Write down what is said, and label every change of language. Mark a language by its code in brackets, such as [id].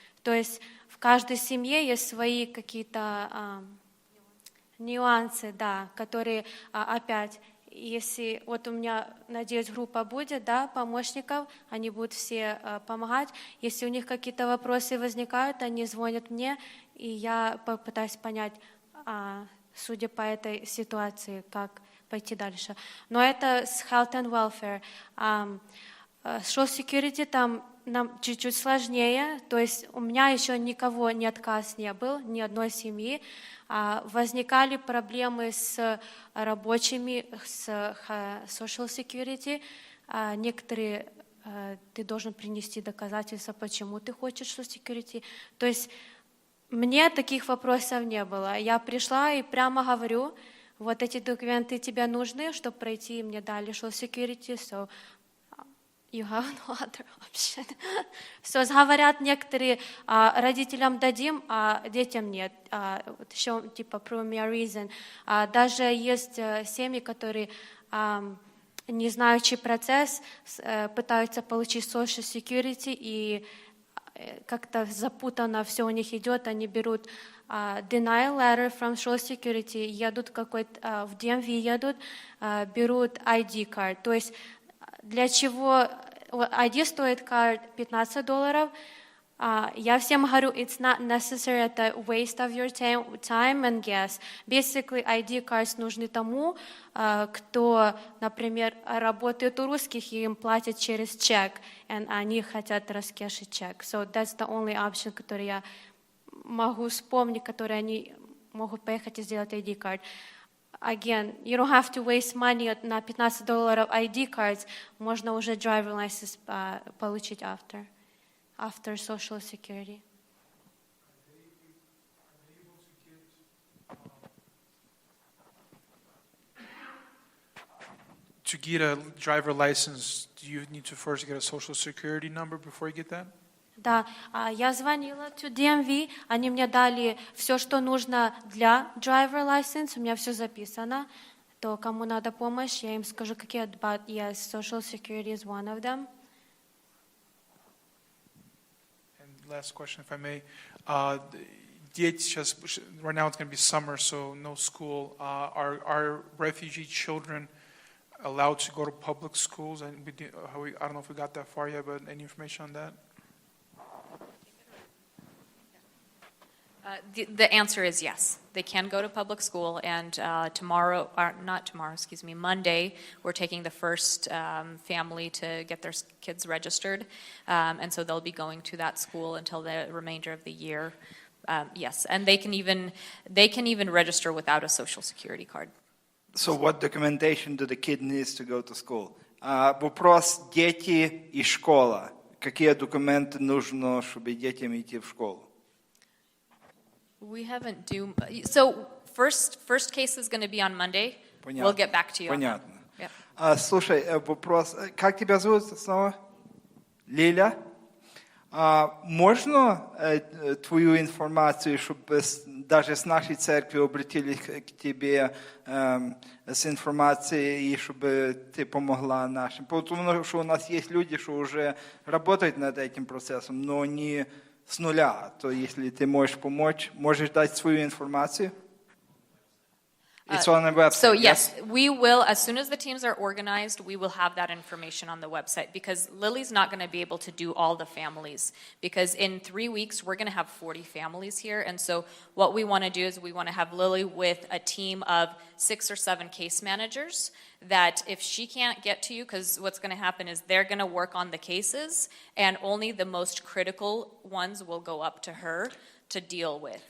[ru] То есть в каждой семье есть свои какие-то нюансы, да, которые опять, если вот у меня, надеюсь, группа будет, да, помощников, они будут все помогать. Если у них какие-то вопросы возникают, они звонят мне, и я попытаюсь понять, судя по этой ситуации, как пойти дальше. Но это с [en] health and welfare. [ru] Social security там нам чуть-чуть сложнее, то есть у меня еще никого ни отказ не был, ни одной семьи. Возникали проблемы с рабочими, с social security. Некоторые ты должен принести доказательства, почему ты хочешь social security. То есть мне таких вопросов не было. Я пришла и прямо говорю, вот эти документы тебе нужны, чтобы пройти, мне дали social security, [en] so you have no other option. [ru] So, говорят некоторые, родителям дадим, а детям нет. Еще типа [en] primary reason. [ru] Даже есть семьи, которые не знающий процесс, пытаются получить social security, и как-то запутанно все у них идет, они берут [en] denial letter from social security, [ru] едут какой-то, в DMV едут, берут ID card. То есть для чего ID стоит card $15, я всем говорю, [en] it's not necessary, [ru] это [en] waste of your time and gas. [ru] Basically, ID cards нужны тому, кто, например, работает у русских, и им платят через чек, и они хотят раскешить чек. [en] So that's the only option, [ru] который я могу вспомнить, который они могут поехать и сделать ID card. [en] Again, you don't have to waste money на $15 ID cards, [ru] можно уже [en] driver license получить after Social Security. To get a driver license, do you need to first get a social security number before you get that? [ru] Да, я звонила to DMV, они мне дали все, что нужно для driver license, у меня все записано. То кому надо помощь, я им скажу, какие, [en] but yes, Social Security is one of them. Last question, if I may. [ru] Дети сейчас, [en] right now it's going to be summer, so no school. Are refugee children allowed to go to public schools? And I don't know if we got that far yet, but any information on that? The answer is yes. They can go to public school, and Monday, we're taking the first family to get their kids registered, and so they'll be going to that school until the remainder of the year. Yes, and they can even register without a social security card. So what documentation do the kid needs to go to school? [ru] Вопрос дети и школа. Какие документы нужно, чтобы детям идти в школу? [en] We haven't do so. First case is going to be on Monday. [ru] Понятно. [en] We'll get back to you. [ru] Понятно. [en] On that. Yep. [ru] Слушай, вопрос. Как тебя зовут снова? Лиля? Можно твою информацию, чтобы даже с нашей церкви обратились к тебе с информацией, и чтобы ты помогла нашим? Потому что у нас есть люди, что уже работают над этим процессом, но не с нуля. То если ты можешь помочь, можешь дать свою информацию? [en] It's on the website. So yes, we will, as soon as the teams are organized, we will have that information on the website, because Lily's not going to be able to do all the families, because in 3 weeks we're going to have 40 families here. And so what we want to do is we want to have Lily with a team of 6 or 7 case managers, that if she can't get to you, because what's going to happen is they're going to work on the cases, and only the most critical ones will go up to her to deal with.